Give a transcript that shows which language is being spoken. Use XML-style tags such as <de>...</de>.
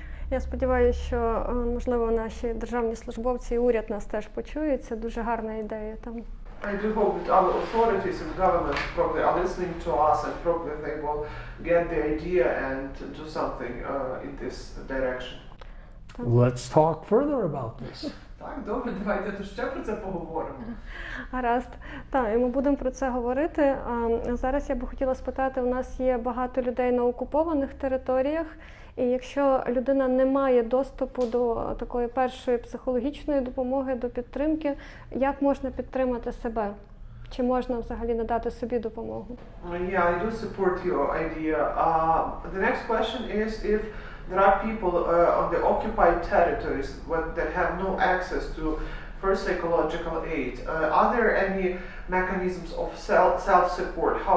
<uk>Я сподіваюся, що, можливо, наші державні службовці і уряд нас теж почують. Це дуже гарна ідея там.</uk> <en>I do hope that our authorities and government probably are listening to us and probably they will get the idea and do something in this direction. Let's talk further about this.</en> <uk>Так, добре, давайте то ще про це поговоримо. Гаразд. Так, і ми будемо про це говорити. А зараз я би хотіла спитати, у нас є багато людей на окупованих територіях, і якщо людина не має доступу до такої першої психологічної допомоги, до підтримки, як можна підтримати себе? Чи можна взагалі надати собі допомогу?</uk> <en>Yeah, I do support your idea. The next question is if there are people on the occupied territories that have no access to first psychological aid. Are there any mechanisms of self-support?</en>